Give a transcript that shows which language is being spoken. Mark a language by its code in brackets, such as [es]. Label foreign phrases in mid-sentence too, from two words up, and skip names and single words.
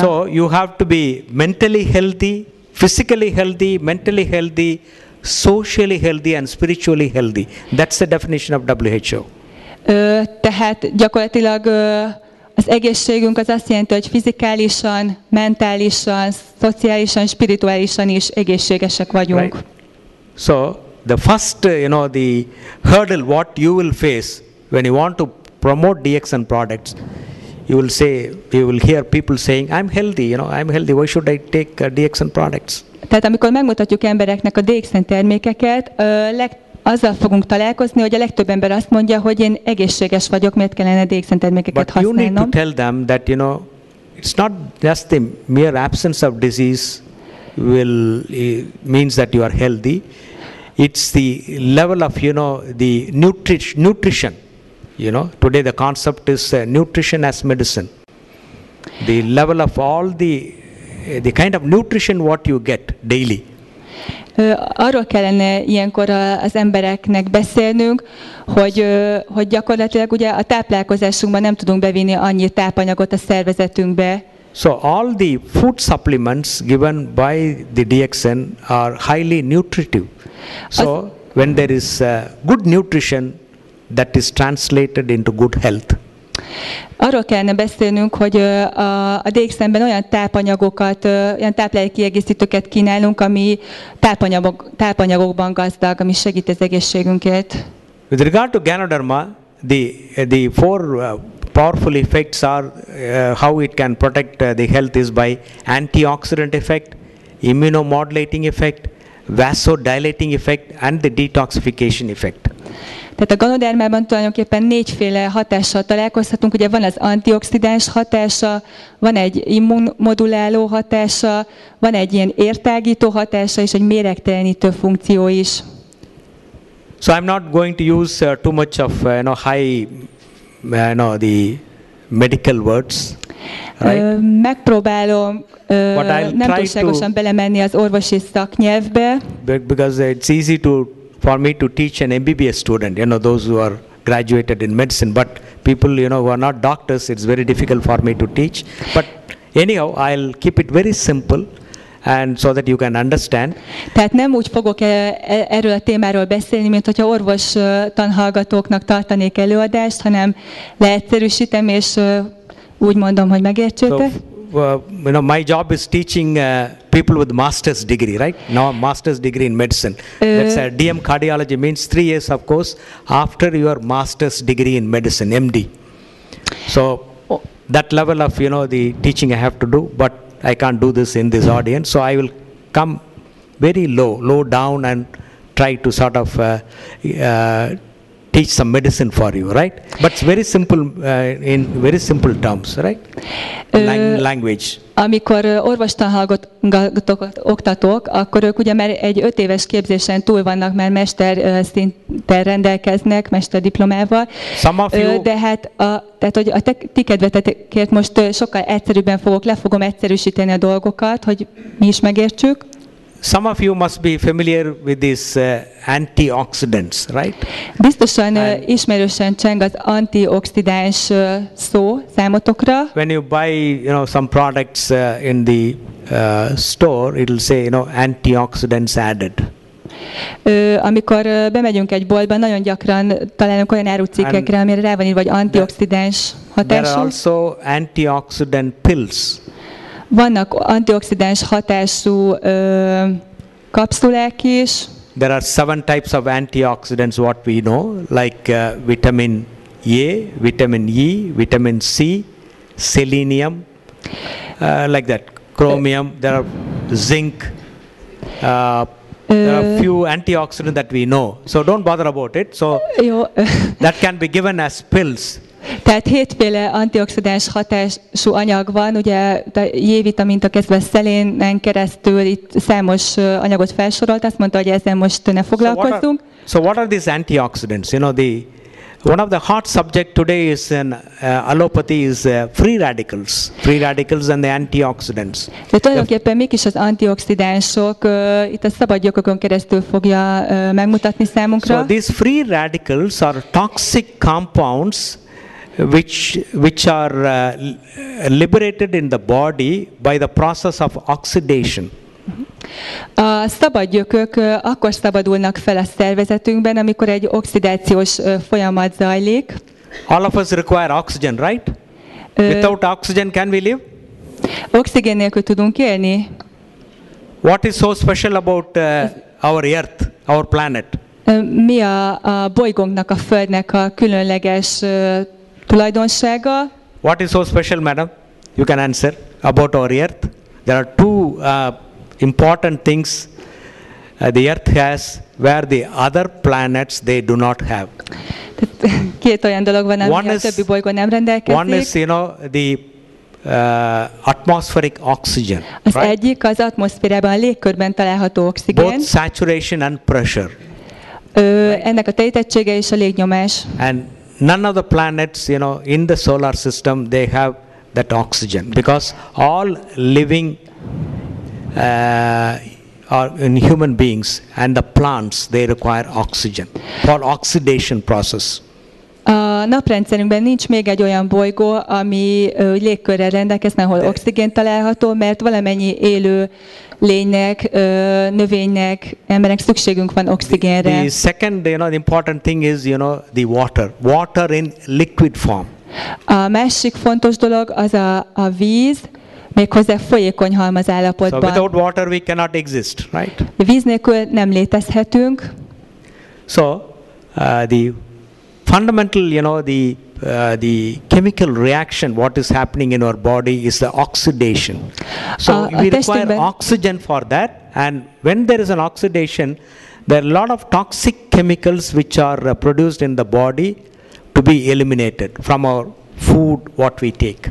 [en] So you have to be mentally healthy, physically healthy, mentally healthy, socially healthy and spiritually healthy. That's the definition of WHO. [hu] Tehát gyakorlatilag az egészségünk az azt jelenti, hogy fizikálisan, mentálisan, szociálisan, spirituálisan is egészségesek vagyunk. [en] Right. So the first, the hurdle what you will face when you want to promote DXN products, you will hear people saying, I'm healthy, I'm healthy, why should I take DXN products? [hu] Tehát amikor megmutatjuk embereknek a DXN termékeket, azzal fogunk találkozni, hogy a legtöbb ember azt mondja, hogy én egészséges vagyok, miért kellene DXN termékeket használnom. [en] But you need to tell them that, it's not just the mere absence of disease means that you are healthy. It's the level of, the nutrition. Today the concept is nutrition as medicine. The level of all the kind of nutrition what you get daily. [hu] Arról kellene ilyenkor az embereknek beszélnünk, hogy gyakorlatilag ugye a táplálkozásunkban nem tudunk bevinni annyi tápanyagot a szervezetünkbe. [en] So all the food supplements given by the DXN are highly nutritive. So when there is good nutrition, that is translated into good health. [hu] Arról kellene beszélnünk, hogy a DXN-ben olyan tápanyagokat, olyan táplálékkiegészítőket kínálunk, ami tápanyagokban gazdag, ami segít az egészségünket. [en] With regard to Ganoderma, the 4 powerful effects are how it can protect the health is by antioxidant effect, immunomodulating effect, vasodilating effect and the detoxification effect. [hu] Tehát a Ganodermában tulajdonképpen 4 hatással találkozhatunk. Ugye van az antioxidáns hatása, van egy immunmoduláló hatása, van egy ilyen értágító hatása és egy méregtelenítő funkció is. [en] So I'm not going to use too much of high the medical words. Right? [hu] Megpróbálom nem túlságosan belemenni az orvosi szaknyelvbe. [en] Because it's easy for me to teach an MBBS student, those who are graduated in medicine, but people, who are not doctors, it's very difficult for me to teach. But anyhow, I'll keep it very simple, and so that you can understand. [hu] Tehát nem úgy fogok erről a témáról beszélni, mint hogyha orvos tanhallgatóknak tartanék előadást, hanem leegyszerűsítem, és úgy mondom, hogy megértsétek. [en] My job is teaching people with master's degree, right? Now master's degree in medicine. That's DM cardiology means 3 years of course after your master's degree in medicine, MD. So that level of the teaching I have to do, but I can't do this in this audience. So I will come very low down and try to sort of teach some medicine for you, right? But it's very simple, in very simple terms, right? Language. [hu] Amikor orvostanhallgatókat oktatok, akkor ők ugye már egy 5 éves képzésen túl vannak, már mesterszinten rendelkeznek, mesterdiplomával. De hát tehát, hogy a ti kedvetekért most sokkal egyszerűbben le fogom egyszerűsíteni a dolgokat, hogy mi is megértsük. [en] Some of you must be familiar with these antioxidants, right? [hu] Biztosan ismerősen cseng az antioxidáns szó számotokra. [en] When you buy, some products in the store, it will say, antioxidants added. [hu] Amikor bemegyünk egy boltba, nagyon gyakran találunk olyan árucikkekre, amire rá van írva, vagy antioxidáns hatású. [en] There are also antioxidant pills. [hu] Vannak antioxidáns hatású kapszulák is. [en] There are 7 types of antioxidants what we know, like vitamin A, vitamin E, vitamin C, selenium, like that, chromium, there are zinc, there are few antioxidants that we know. So don't bother about it. So that can be given as pills. [hu] Tehát 7 féle antioxidáns hatású anyag van, ugye a J-vitamintól kezdve szelénen keresztül itt számos anyagot felsorolt, azt mondta, hogy ezzel most ne foglalkozzunk. [en] So what are these antioxidants? One of the hot subject today is in allopathy is free radicals and the antioxidants. [hu] De tulajdonképpen mik is az antioxidánsok? Itt a szabad gyökökön keresztül fogja megmutatni számunkra. [en] So these free radicals are toxic compounds which are liberated in the body by the process of oxidation. [hu] A szabad gyökök akkor szabadulnak fel a szervezetünkben, amikor egy oxidációs folyamat zajlik. [en] All of us require oxygen, right? Without oxygen can we live? [hu] Oxigén nélkül tudunk élni? [en] What is so special about our Earth, our planet? [hu] Mi a bolygónknak, a Földnek a különleges tulajdonsága? [en] What is so special, madam? You can answer about our Earth. There are 2 important things the Earth has where the other planets they do not have. [hu] 2 olyan dolog van, ami a többi bolygón nem rendelkezik. [en] One is, the atmospheric oxygen. [hu] Az egyik az atmoszférában, a légkörben található oxigén. [en] Both saturation and pressure. [hu] Ennek a telítettsége és a légnyomás. [en] And none of the planets, in the solar system, they have that oxygen because all living are in human beings and the plants they require oxygen for oxidation process. [hu] A naprendszerünkben nincs még egy olyan bolygó, ami légkörrel rendelkezne, ahol oxigén található, mert valamennyi élő lénynek, növénynek, embernek szükségünk van oxigénre. [en] The second, the important thing is, the water. Water in liquid form. [hu] A másik fontos dolog az a víz, méghozzá folyékony halmazállapotban. [en] So without water we cannot exist, right? [hu] Víz nélkül nem létezhetünk. [en] So the fundamental, the chemical reaction what is happening in our body is the oxidation. So we require oxygen for that, and when there is an oxidation, there are a lot of toxic chemicals which are produced in the body to be eliminated from our food what we take.